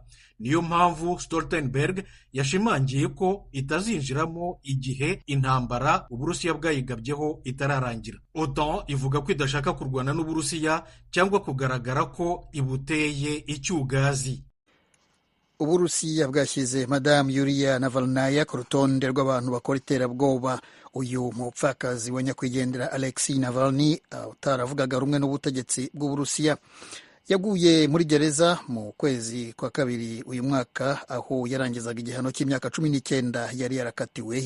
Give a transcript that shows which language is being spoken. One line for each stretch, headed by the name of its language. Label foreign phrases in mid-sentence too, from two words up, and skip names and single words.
Kinyarwanda: Niyo mpamvu Stoltenberg yashimangiye ko itazinjiramo igihe intambara Uburusiya bwayigabyeho itararangira. OTAN ivuga ko idashaka kurwana n'Uburusiya cyangwa kugaragara ko ibuteye icyugazi. Uburusiya bwashyize Madame Yulia Navalnaya ku rutonde rw'abantu bakora iterabwoba. Uyu mupfakazi wa nyakwigendera Alexei Navalny utaravugaga rumwe n'ubutegetsi bw'Uburusiya yaguye muri gereza mu kwezi kwa kabiri uyu mwaka, aho yarangizaga igihano cy'imyaka 19 yari yarakatiwe.